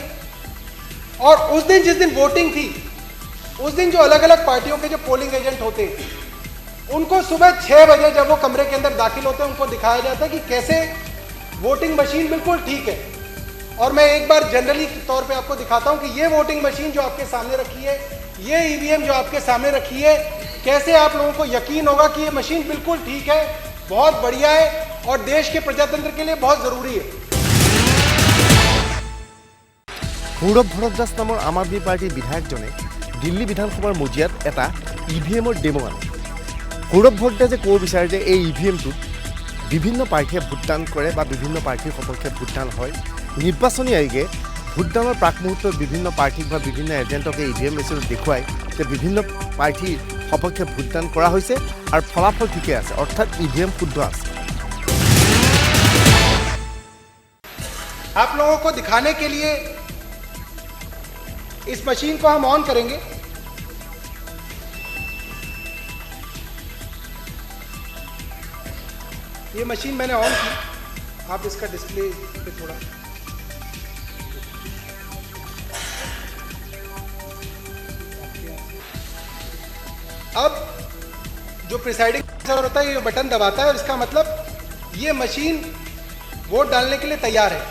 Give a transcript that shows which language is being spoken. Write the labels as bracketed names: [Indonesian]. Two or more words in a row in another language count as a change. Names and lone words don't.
[Hindi] और उस दिन जिस दिन वोटिंग थी उस दिन जो अलग अलग पार्टियों के जो पोलिंग एजेंट होते हैं उनको सुबह 6 बजे जब वो कमरे के अंदर दाखिल होते हैं उनको दिखाया जाता है कि कैसे वोटिंग मशीन बिल्कुल ठीक है। और मैं एक बार जनरली तौर पे आपको दिखाता हूं कि ये वोटिंग मशीन जो आपके सामने रखी है, ये EVM जो आपके सामने रखी है, कैसे आप लोगों को यकीन होगा कि ये मशीन बिल्कुल ठीक है, बहुत बढ़िया है और देश के प्रजातंत्र के लिए बहुत जरूरी है। [Assamese] সৌৰভ ভৰদ্বাজ নামৰ আম আদমি পাৰ্টিৰ বিধায়কজনে দিল্লী বিধানসভাৰ মজিয়াত এটা EVMৰ ডেমো আনে। সৌৰভ ভৰদ্বাজে ক'ব বিচাৰে যে এই EVMটোত বিভিন্ন প্ৰাৰ্থীয়ে ভোটদান কৰে বা বিভিন্ন প্ৰাৰ্থীৰ সপক্ষে ভোটদান হয়। নিৰ্বাচনী আয়োগে ভোটদানৰ প্ৰাক মুহূৰ্তত বিভিন্ন প্ৰাৰ্থীক বা বিভিন্ন এজেণ্টক এই EVM মেচিনত দেখুৱায় যে বিভিন্ন প্ৰাৰ্থীৰ সপক্ষে ভোটদান কৰা হৈছে আৰু ফলাফল ঠিকে আছে, অৰ্থাৎ EVM শুদ্ধ আছে। [Hindi] आप लोगों को दिखाने के लिए इस मशीन को हम ऑन करेंगे। ये मशीन मैंने ऑन की, आप इसका डिस्प्ले पे थोड़ा अब जो प्रिसाइडिंग ऑफिसर होता है ये बटन दबाता है और इसका मतलब ये मशीन वोट डालने के लिए तैयार है।